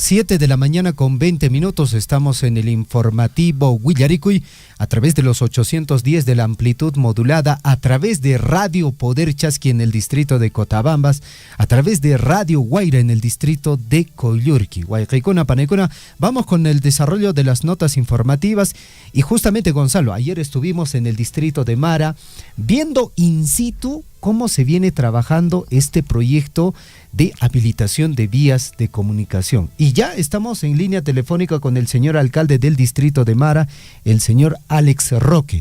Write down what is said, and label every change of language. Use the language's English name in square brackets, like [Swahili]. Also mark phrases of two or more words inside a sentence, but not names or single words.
[Spanish] 7 de la mañana con 20 minutos. Estamos en el informativo Huillaricuy a través de los 810 de la amplitud modulada, a través de Radio Poder Chasqui en el distrito de Cotabambas, a través de Radio Guaira en el distrito de Coyurqui. [Quechua] Huayqeicona paneicona. [Spanish] Vamos con el desarrollo de las notas informativas y justamente, Gonzalo, ayer estuvimos en el distrito de Mara viendo in situ cómo se viene trabajando este proyecto de habilitación de vías de comunicación. Y ya estamos en línea telefónica con el señor alcalde del distrito de Mara, el señor Alex Roque.